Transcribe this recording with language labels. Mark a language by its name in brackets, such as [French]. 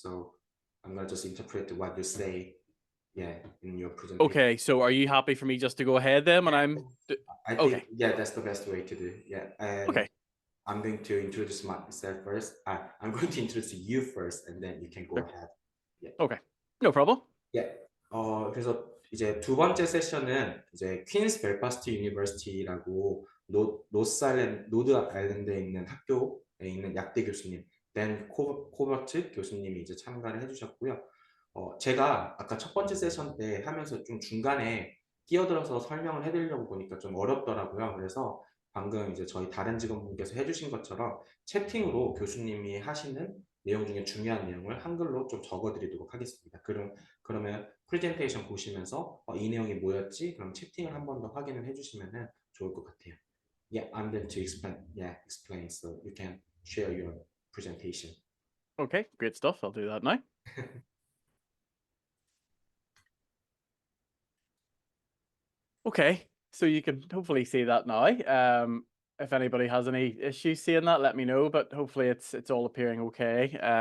[English] So I'm gonna just interpret what you say, yeah, in your presentation. Okay, so are you happy for me just to go ahead then when I'm... I think, Okay, yeah, that's the best way to do. Yeah, and okay, I'm going to introduce myself first. I'm going to introduce you first, and then you can go sure. ahead. Yeah. Okay, no problem. [Korean] 예. 그래서 이제 두 번째 세션은 이제 퀸스 벨파스트 유니버시티라고 노드 아일랜드에 있는 학교에 있는 약대 교수님 댄 코버트 교수님이 이제 참가를 해주셨고요. 제가 아까 첫 번째 세션 때 하면서 좀 중간에 끼어들어서 설명을 해드리려고 보니까 좀 어렵더라고요. 그래서 방금 이제 저희 다른 직원분께서 해주신 것처럼 채팅으로 교수님이 하시는 내용 중에 중요한 내용을 한글로 좀 적어드리도록 하겠습니다. 그러면 프레젠테이션 보시면서 이 내용이 뭐였지? 그럼 채팅을 한 번 더 확인을 해주시면 좋을 것 같아요. [English] Yeah, I'm going to explain. So you can share your presentation. Okay, great stuff. I'll do that now. Okay, so you can hopefully see that now. If anybody has any issues seeing that, let me know, but hopefully it's all appearing okay.